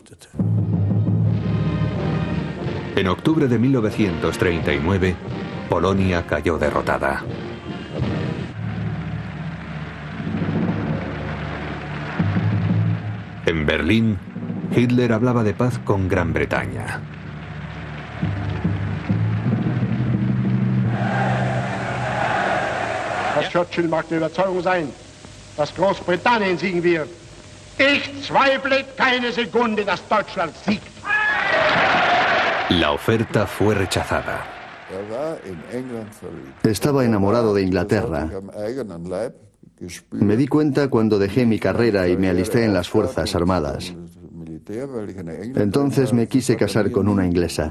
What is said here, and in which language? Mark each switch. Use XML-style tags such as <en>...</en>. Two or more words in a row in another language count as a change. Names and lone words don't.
<es>En octubre de 1939, Polonia cayó derrotada. En Berlín, Hitler hablaba de paz con Gran Bretaña.</es> <de>Churchill mag der Überzeugung sein, dass Großbritannien siegen wird. Ich zweifle keine Sekunde, dass Deutschland siegt.</de> <es>La oferta fue rechazada. Estaba enamorado de Inglaterra. Me di cuenta cuando dejé mi carrera y me alisté en las Fuerzas Armadas. Entonces me quise casar con una inglesa.</es>